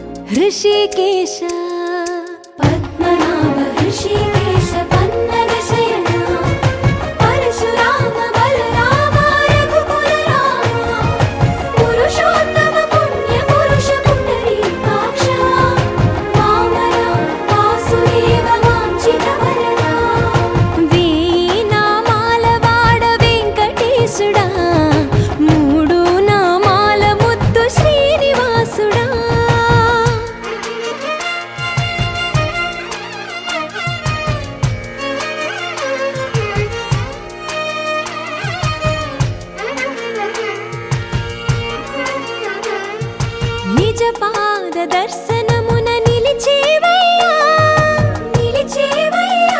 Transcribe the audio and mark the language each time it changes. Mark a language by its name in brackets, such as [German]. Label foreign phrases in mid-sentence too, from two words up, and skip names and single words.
[Sanskrit] ऋषिकेश पद्मनाभ ऋषिकेश पन्नगशयन परशुराम बलराम रघुकुल राम पुरुषोत्तम पुण्य पुरुष पुण्डरीकाक्ष वामन वासुदेव वाञ्छित वरदा [Telugu] వేయి నామాల వాడ వెంకటేశుడా మూడు నామాల ముద్దు శ్రీనివాసుడా నిజ పాద దర్శనమున నిలిచేవయ్యా నిలిచేవయ్యా